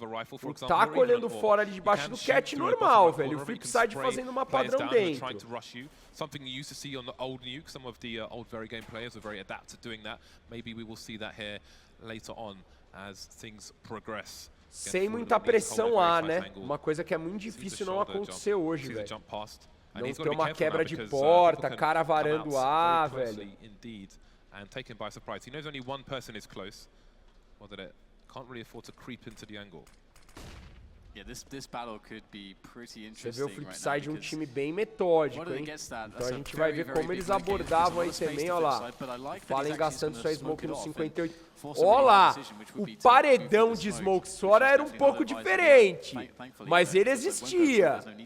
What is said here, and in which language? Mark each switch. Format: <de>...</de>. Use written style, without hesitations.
<pt>O taco olhando fora ali debaixo do cat normal, velho. O FLIPSID fazendo uma padrão dentro.</pt> <en>Something you used to see on the old NUKE. Some of the old very game players are very adept at doing that. Maybe we will see that here later on as things progress.</en> <pt>Sem muita pressão A, né? Uma coisa que é muito difícil não acontecer hoje, velho. Não ter uma quebra de porta, cara varando A, velho.</pt> <en>And taken by surprise. He knows only one person is close. Well, that it can't really afford to creep into the angle. Yeah, this battle could be pretty interesting.</en> <pt>Você vê o FLIPSID um time bem metódico, hein? Então a gente vai ver como eles abordavam aí também, ó lá. Fallen gastando sua smoke no 58. Ó lá, o paredão de smoke fora era um pouco diferente, mas ele existia.</pt>